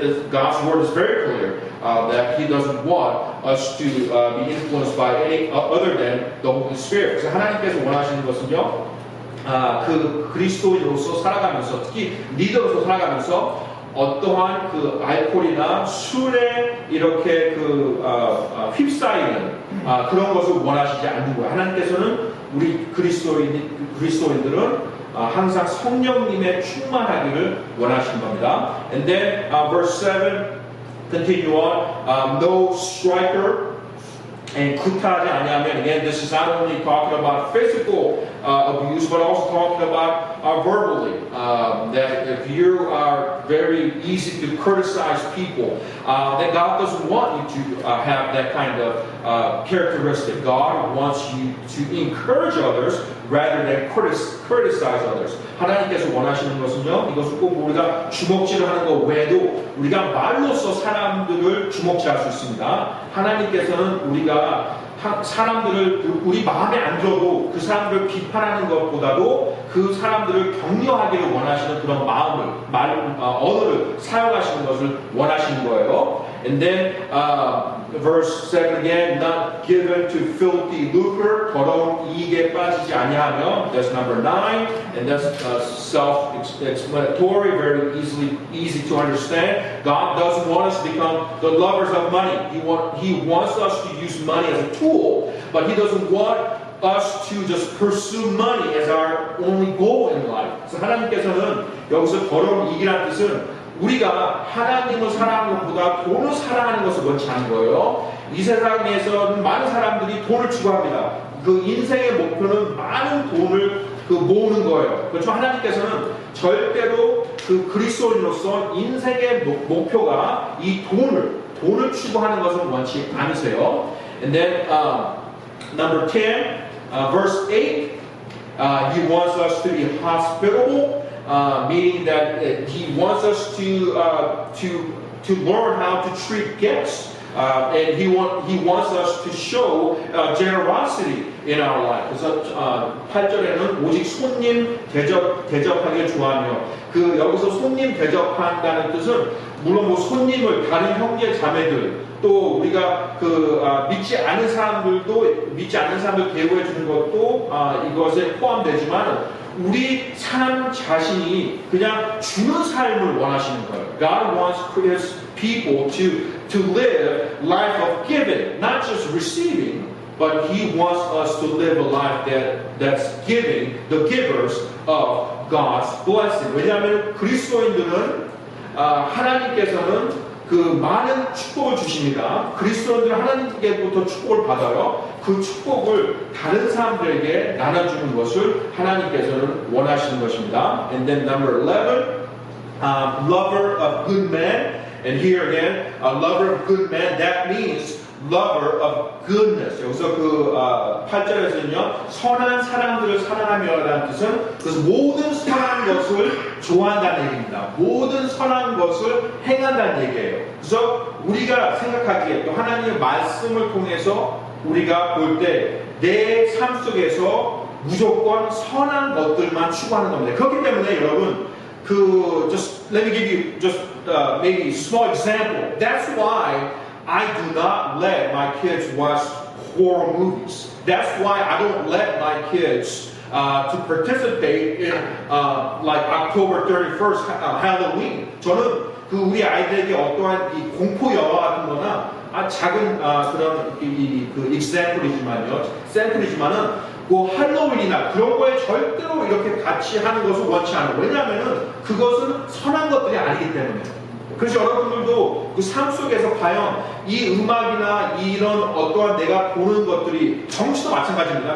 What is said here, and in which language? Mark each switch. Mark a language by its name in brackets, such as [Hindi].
[English] God's word is very clear that He doesn't want us to be influenced by any other than the Holy Spirit. [Korean] 그래서 하나님께서 원하시는 것은요, 그 그리스도인으로서 살아가면서, 특히 리더로서 살아가면서 어떠한 그 알코올이나 술에 이렇게 휩싸이는 그런 것을 원하시지 않는 거예요. 하나님께서는 우리 그리스도인들은 항상 성령님의 충만하기를 원하시는 겁니다. [English] And then verse 7 continue on. No striker and [Korean] 구타하지 아니하면, [English] again, this is not only talking about physical abuse, but also talking about verbally. That if you are very easy to criticize people, then God doesn't want you to have that kind of characteristic. God wants you to encourage others rather than criticize others. [Korean] 하나님께서 원하시는 것은요, 이것은 꼭 우리가 주먹질을 하는 것 외에도 우리가 말로써 사람들을 주먹질할 수 있습니다. 하나님께서는 우리가 사람들을 우리 마음에 안 들어도 그 사람들을 비판하는 것보다도 그 사람들을 격려하기를 원하시는 그런 언어를 사용하시는 것을 원하시는 거예요. [English] And then verse 7 again, not given to filthy lucre, [Korean] 더러운 이익에 빠지지 아니하며. [English] That's number 9, and that's self-explanatory, very easy to understand. God doesn't want us to become the lovers of money. He wants us to use money as a tool, but He doesn't want us to just pursue money as our only goal in life. [Korean] 그래서 하나님께서는 여기서 더러운 이익이라는 뜻은 우리가 하나님을 사랑하는 것보다 돈을 사랑하는 것을 원치 않은 거예요. 이 세상에서는 많은 사람들이 돈을 추구합니다. 그 인생의 목표는 많은 돈을 모으는 거예요. 그렇죠? 하나님께서는 절대로 그 그리스도인으로서 인생의 목표가 이 돈을 추구하는 것을 원치 않으세요. [English] And then number 10, verse 8, He wants us to be hospitable. Meaning that He wants us to learn how to treat guests, and He wants us to show generosity in our life. [Korean] 그래서 8절에는 오직 손님 대접하기를 좋아하며, 여기서 손님 대접한다는 뜻은 물론 손님을 다른 형제 자매들 또 우리가 믿지 않는 사람들 대우해 주는 것도 이것에 포함되지만. 우리 사람 자신이 그냥 주는 삶을 원하시는 거예요. [English] God wants His people to live life of giving, not just receiving, but He wants us to live a life that's giving, the givers of God's blessing. [Korean] 왜냐하면 그리스도인들은 하나님께서는 그 많은 축복을 주십니다. 그리스도인들은 하나님께부터 축복을 받아요. 그 축복을 다른 사람들에게 나눠주는 것을 하나님께서는 원하시는 것입니다. [English] And then number 11, lover of good men. And here again, a lover of good men, that means lover of goodness. [Korean] 여기서 그 8절에서는요, 선한 사람들을 사랑하며라는 뜻은 그래서 모든 선한 것을 좋아한다는 얘기입니다. 모든 선한 것을 행한다는 얘기예요. 그래서 우리가 생각하기에 또 하나님의 말씀을 통해서 우리가 볼 때 내 삶 속에서 무조건 선한 것들만 추구하는 겁니다. 그렇기 때문에 여러분, [English] just let me give you just maybe a small example. That's why I do not let my kids watch horror movies. That's why I don't let my kids to participate in like October 31st Halloween. [Korean] 저는 그 우리 아이들에게 어떠한 이 공포 영화 같은 거나 작은 그런 그 example이지만요, 샘플이지만은 그 할로윈이나 그런 거에 절대로 이렇게 같이 하는 것을 원치 않아요. 왜냐하면은 그것은 선한 것들이 아니기 때문에. 그래서 여러분들도 그 삶 속에서 과연 이 음악이나 이런 어떠한 내가 보는 것들이 정치도 마찬가지입니다.